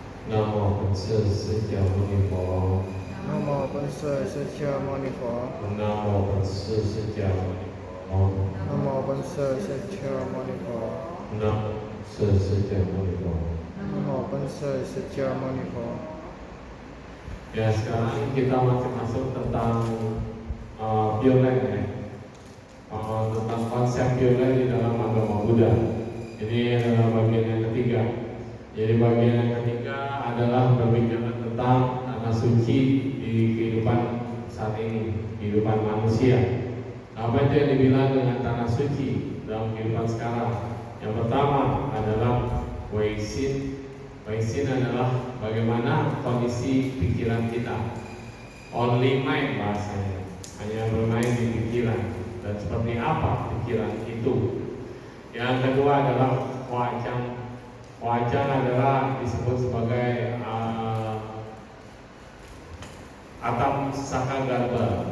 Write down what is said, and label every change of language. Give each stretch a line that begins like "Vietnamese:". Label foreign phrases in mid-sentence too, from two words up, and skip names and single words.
Vietnamese: Nam mô Bổn Sư Thích Ca Mâu Ni Phật. Nam mô Bổn Sư Thích Ca Mâu Ni Phật. Nam mô Bổn Sư Thích Ca Mâu Ni Phật. Nam mô Bổn Sư Thích Ca Mâu Ni Phật. Nam mô Sư Thích Ca Mâu Ni Phật. Nam mô Bổn Sư Thích Ca Mâu Ni Phật.
Indonesian: Ya, sekarang kita masih masuk tentang Biolen ya, tentang konsep Biolen di dalam agama Buddha. Ini adalah bagian yang ketiga. Jadi bagian yang ketiga adalah berbicara tentang tanah suci di kehidupan saat ini, kehidupan manusia. Apa itu yang dibilang dengan tanah suci dalam kehidupan sekarang? Yang pertama adalah Weixin. Weixin adalah bagaimana kondisi pikiran kita.
English: Only mind
Indonesian: bahasanya, hanya bermain di pikiran. Dan seperti apa pikiran itu? Yang kedua adalah Huajang. Huajang adalah disebut sebagai atap Sakagarbha.